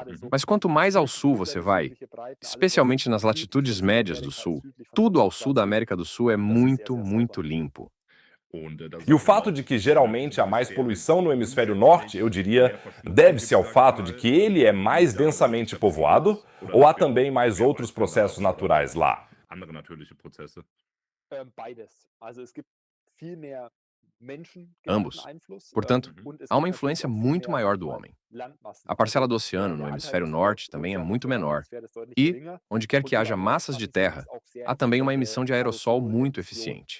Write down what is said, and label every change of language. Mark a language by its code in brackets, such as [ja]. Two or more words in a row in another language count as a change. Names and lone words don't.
[pt] Mas quanto mais ao sul você vai, especialmente nas latitudes médias do sul, tudo ao sul da América do Sul é muito, muito limpo. E o fato de que geralmente há mais poluição no hemisfério norte, eu diria, deve-se ao fato de que ele é mais densamente povoado? Ou há também mais outros processos naturais lá? [de] Andere natürliche Prozesse. [pt] Ambos. Portanto, há uma influência muito maior do homem. A parcela do oceano no hemisfério norte também é muito menor. E, onde quer que haja massas de terra, há também uma emissão de aerossol muito eficiente.